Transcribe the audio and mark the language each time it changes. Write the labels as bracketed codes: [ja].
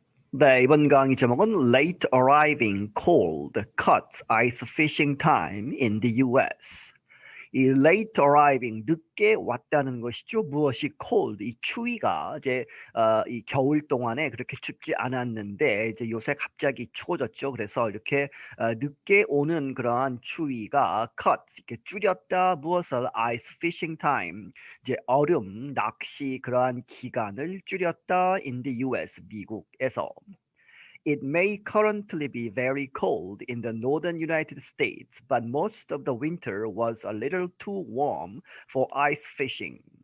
[ko] 네, 이번 강의 제목은 [en] Late Arriving Cold Cuts Ice Fishing Time in the US. [ko] 이 late arriving, 늦게 왔다는 것이죠. 무엇이 cold, 이 추위가 이제 이 겨울 동안에 그렇게 춥지 않았는데 이제 요새 갑자기 추워졌죠. 그래서 이렇게 늦게 오는 그러한 추위가 cut, 이렇게 줄였다. 무엇을 ice fishing time, 이제 얼음 낚시 그러한 기간을 줄였다. [en] in the US, 미국에서. It may currently be very cold in the northern United States, but most of the winter was a little too warm for ice fishing.